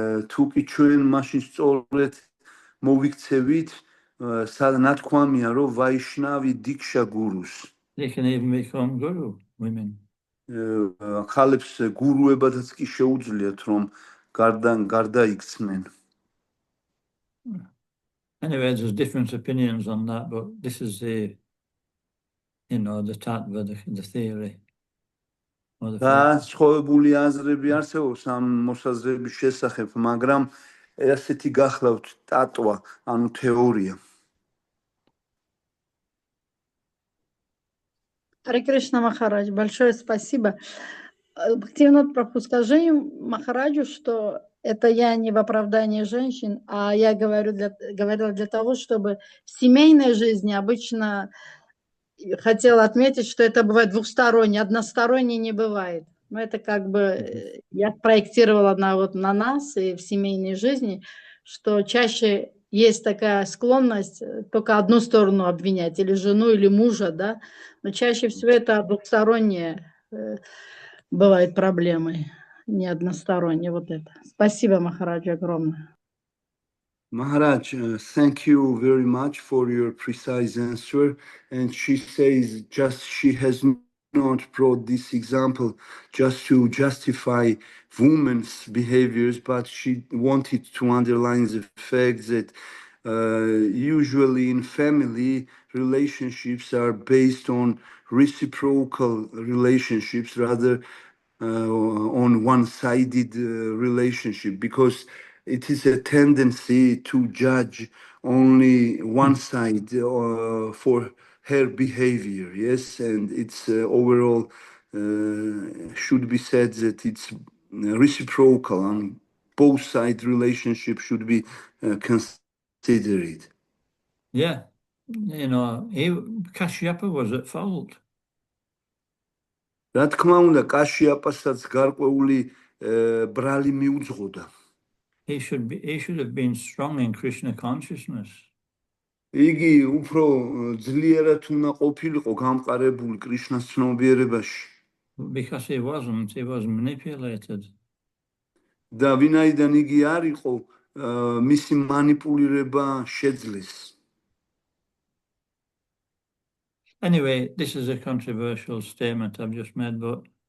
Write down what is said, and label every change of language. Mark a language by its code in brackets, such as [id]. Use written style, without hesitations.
[ka] თუ კი ჩვენ მაშინ სწორედ მოვიქცევით, ნათქვამია, რომ ვაიშნავი დიქშა გურუს. [en] They can even become guru, women. [ka] ხალებს გურუებადაც კი შეუძლიათ, რომ გარდაიქცნენ. [en] Anyway, there's different opinions on that, but this is the tattva, the theory. [ka] განსხვავებული აზრები არსებობს ამ მოსაზრების შესახებ, მაგრამ ასეთი გახლავთ ტატვა, ანუ თეორია. [ru] Харе Кришна Махарадж, большое спасибо. Бхактивинод Прабху, скажи Махараджу, что это я не в оправдании женщин, а я говорила для того, чтобы в семейной жизни обычно хотела отметить, что это бывает двухсторонне, односторонне не бывает. Но это как бы я проектировала на нас и в семейной жизни, что чаще есть такая склонность только одну сторону обвинять, или жену, или мужа, да, но чаще всего это двухсторонние бывают проблемы, не односторонние, вот это. Спасибо, Махараджа, огромное. [en] Maharaj, thank you very much for your precise answer. And she says she has not brought this example just to justify women's behaviors, but she wanted to underline the fact that usually in family, relationships are based on reciprocal relationships rather on one-sided relationship, because it is a tendency to judge only one side for her behavior, yes, and it's overall should be said that it's reciprocal, and both side relationship should be considered. Yeah, Kashyapa was at fault. [ka] რა თქმა უნდა, კაშიაპასაც გარკვეული ბრალი მიუძღოდა. [en] He should have been strong in Krishna consciousness. [ka] იგი უფრო ძლიერად უნდა ყოფილიყო გამყარებული კრიშნას ცნობიერებაში. [en] Because he was manipulated. [ka] და ვინაიდან იგი არ იყო, მისი манипулირება შეძლეს. [en] Anyway, this is a controversial statement I've just made, but